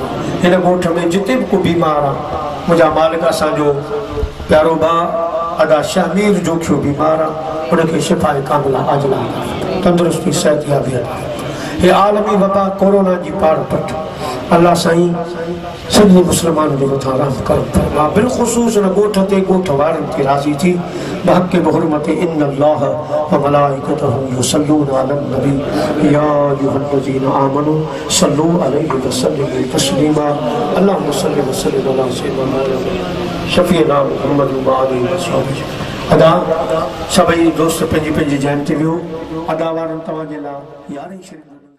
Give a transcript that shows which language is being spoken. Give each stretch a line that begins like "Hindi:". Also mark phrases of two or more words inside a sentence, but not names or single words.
Sindhi: हिन ॻोठ में जिते भी को बीमार आहे मुंहिंजा मालिक असांजो प्यारो भाउ अदा शामीर जो थियो बीमार आहे उनखे
Arabic: شفاء كاملة عاجلة
Sindhi: अता फरमा तंदुरुस्ती सेहतियाबी अता फरमा। हे आलमी वबा कोरोना जी पाड़ पट अल्लाह साईं सभी मुसलमान जो मथा रहम करम फरमा। बिलखुसूस न ॻोठ ते ॻोठ वारनि ते राज़ी थी बहक़ बहुरमत
Arabic: إن الله وملائكته يصلون على النبي يا أيها الذين آمنوا صلوا عليه وسلموا تسليما. اللهم صل وسلم على سيدنا شفيعنا محمد وآله وأصحابه.
Sindhi: अदा सभई दोस्त पंहिंजी पंहिंजी जैन ते वियो अदा वारनि तव्हांजे लाइ यारहीं शरीफ़